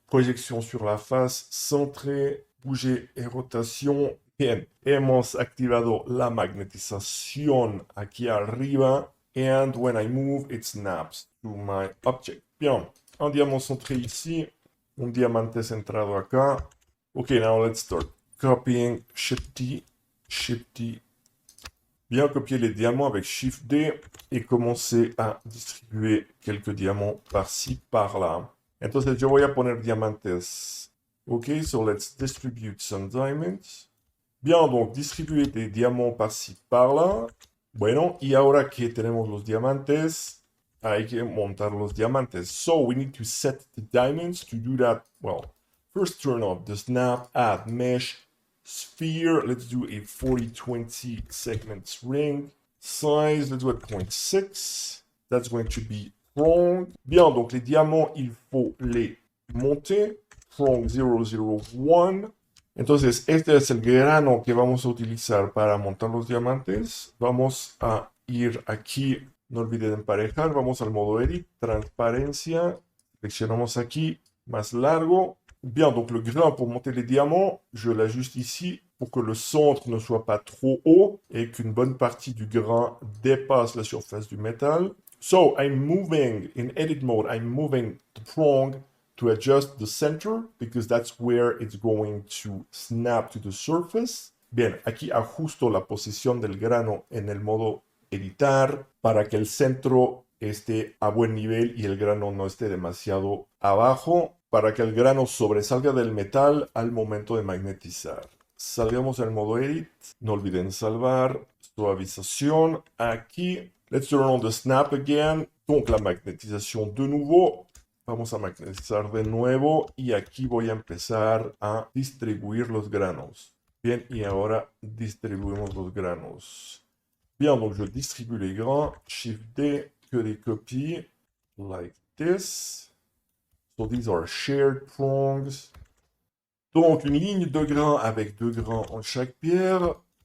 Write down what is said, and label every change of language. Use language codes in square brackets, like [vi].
[fr] Projection sur la face, centré, bouger et rotation. [es] Bien, hemos activado la magnetización aquí arriba. [en] And when I move, it snaps to my object. [fr] Bien, un diamant centré ici. [es] Un diamante centrado acá. [en] Okay, now let's start. Copying, Shift D, Shift D. [fr] Bien copier les diamants avec Shift D et commencer à distribuer quelques diamants par-ci, par-là. [es] Entonces yo voy a poner diamantes [en] Ok, so let's distribute some diamonds. [fr] Bien, donc distribuer des diamants par-ci, par-là. [es] Bueno, y ahora que tenemos los diamantes, hay que montar los diamantes. [en] So we need to set the diamonds. To do that, well, first turn off the snap, add mesh, sphere. Let's do a 40-20 segments ring. Size, let's do it 0.6. That's going to be prong. [fr] Bien, donc les diamants, il faut les monter. [en] Prong 001. [es] Entonces, este es el grano que vamos a utilizar para montar los diamantes. Vamos a ir aquí, no olviden emparejar, vamos al modo edit, transparencia, seleccionamos aquí, más largo. [fr] Bien, donc le grain pour monter les diamants, je l'ajuste ici pour que le centre ne soit pas trop haut et qu'une bonne partie du grain dépasse la surface du métal. [en] So, I'm moving, in edit mode, I'm moving the prong to adjust the center, because that's where it's going to snap to the surface. [es] Bien, aquí ajusto la posición del grano en el modo editar para que el centro esté a buen nivel y el grano no esté demasiado abajo, para que el grano sobresalga del metal al momento de magnetizar. Salgamos al modo edit, no olviden salvar, suavización, aquí. [en] Let's turn on the snap again, [fr] donc la magnétisation de nouveau. [es] Vamos a magnetizar de nuevo y aquí voy a empezar a distribuir los granos. Bien, y ahora distribuimos los granos. [fr] Bien, donc je distribue les grains. Shift D, que des copies, [en] like this. So these are shared prongs. [fr] Donc une ligne de grains avec 2 grains en chaque pierre.